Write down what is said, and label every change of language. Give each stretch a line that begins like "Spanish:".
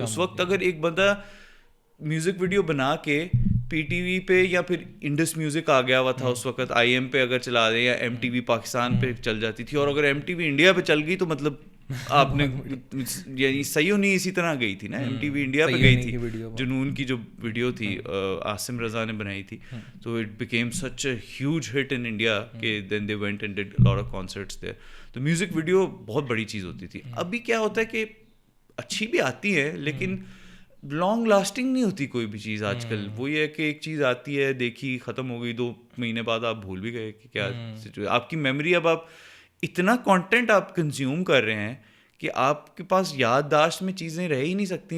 Urdu: اس وقت اگر ایک بندہ میوزک ویڈیو بنا کے PTV پہ یا پھر انڈس میوزک آ گیا ہوا تھا اس وقت, IM پہ اگر چلا دیں یا MTV پاکستان پہ چل جاتی تھی, اور اگر MTV انڈیا پہ چل گئی تو مطلب آپ نے یعنی صحیح نہیں اسی طرح گئی تھی نا. MTV انڈیا پہ گئی تھی, جنون کی جو ویڈیو تھی عاصم رضا نے بنائی تھی, تو
English: It became such a huge hit in India کہ then they went and did lot of concerts there.
Urdu: تو میوزک ویڈیو بہت بڑی چیز ہوتی تھی. ابھی کیا ہوتا ہے کہ اچھی بھی آتی ہے لیکن لانگ لاسٹنگ نہیں ہوتی کوئی بھی چیز آج کل. وہ یہ ہے کہ ایک چیز آتی ہے, دیکھی, ختم ہو گئی, 2 مہینے بعد آپ بھول بھی گئے کہ کیا سچویشن. آپ کی میموری, اب آپ اتنا کانٹینٹ آپ کنزیوم کر رہے ہیں کہ آپ کے پاس یادداشت میں چیزیں رہ ہی نہیں سکتی.